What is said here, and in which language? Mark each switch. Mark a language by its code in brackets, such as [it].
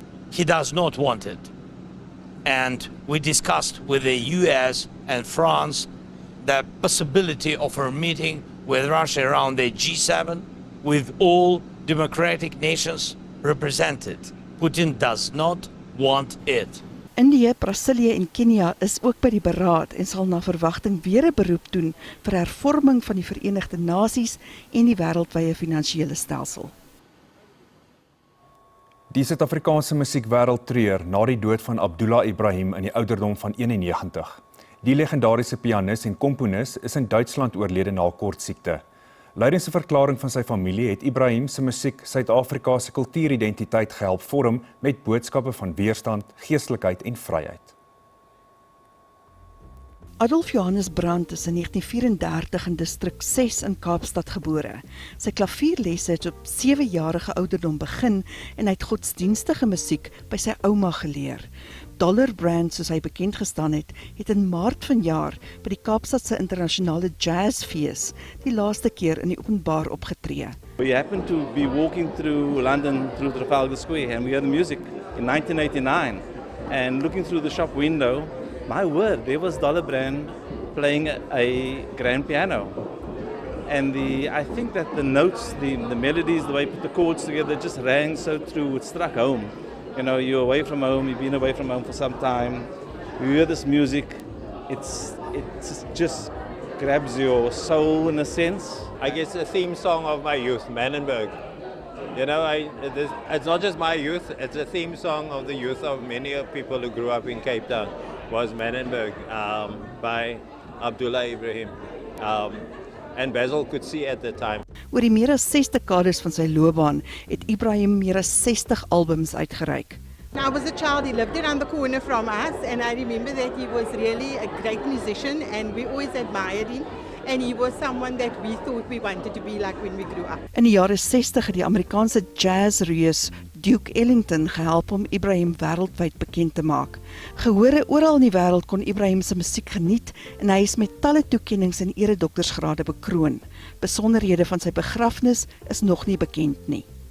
[en] He does not want it. And we discussed with the US and France the possibility of a meeting with Russia around the G7 with all democratic nations represented. Putin does not want it. [af] Indië, Brasilië en Kenia is ook by die beraad en sal na verwagting weer 'n beroep doen vir hervorming van die Verenigde Nasies en die wêreldwye finansiële stelsel. Die Suid-Afrikaanse musiekwêreld treur na die dood van Abdullah Ibrahim in die ouderdom van 91. Die legendariese pianis en komponis is in Duitsland oorlede na kort siekte. Lydens 'n verklaring van sy familie het Ibrahim se musiek Suid-Afrika se kultuuridentiteit gehelp vorm met boodskappe van weerstand, geestelikheid en vryheid. Adolf Johannes Brandt is in 1934 in distrik 6 in Kaapstad gebore. Sy klavierlesse het op 7-jarige ouderdom begin en hy het godsdienstige musiek by sy ouma geleer. Dollar Brand, soos hy bekend gestaan het in Maart vanjaar by die Kaapstadse internasionale jazzfees die laaste keer in die openbaar opgetree. [en] We happened to be walking through London through Trafalgar Square and we heard the music in 1989 and looking through the shop window, my word, there was Dollar Brand playing a grand piano. And I think that the notes, the melodies, the way he put the chords together just rang so true, it struck home. You know, you're away from home, you've been away from home for some time, you hear this music, it just grabs your soul in a sense. I guess the theme song of my youth, Manenberg. You know, it's not just my youth, it's a theme song of the youth of many of people who grew up in Cape Town, was Manenberg by Abdullah Ibrahim. And Basil could see at the time. [af] Oor die meer as 6 dekades van sy loopbaan het Ibrahim meer as 60 albums uitgereik. [en] I was a child, he lived around the corner from us, and I remember that he was really a great musician and we always admired him. And he was someone that we thought we wanted to be like when we grew up. [af] In die jare 60 het die Amerikaanse jazzreus Duke Ellington gehelp om Ibrahim wêreldwyd bekend te maak. Gehore oral in die wêreld kon Ibrahim se musiek geniet en hy is met talle toekennings en eredoktorsgrade bekroon. Besonderhede van sy begrafnis is nog nie bekend nie.